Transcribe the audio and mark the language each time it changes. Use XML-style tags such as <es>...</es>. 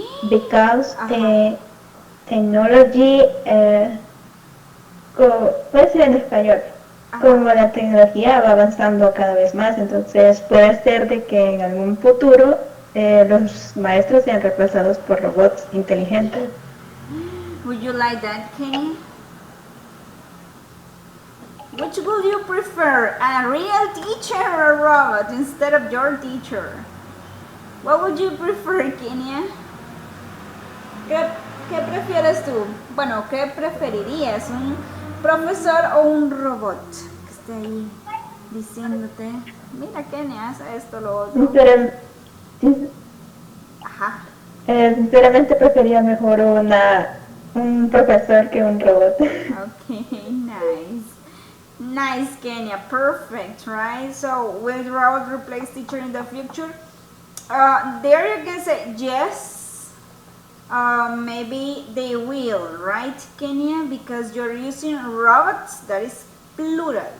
<en>Because technology,</en> <es>puede ser en español, como la tecnología va avanzando cada vez más, entonces puede ser de que en algún futuro los maestros sean reemplazados por robots inteligentes.</es> <en>Would you like that, Kenny? Which would you prefer, a real teacher or a robot instead of your teacher? What would you prefer, Kenia?</en> <es>¿Qué prefieres tú? Bueno, ¿qué preferirías? ¿Un profesor o un robot? Que esté ahí diciéndote, mira Kenia, haz esto, lo otro. Ajá. Sinceramente prefería mejor un profesor que un robot.</es> <en>Okay, nice. Nice, Kenya. Perfect, right? So, will robots replace teacher in the future? There you can say yes. Maybe they will, right, Kenya? Because you're using robots, that is plural.</en>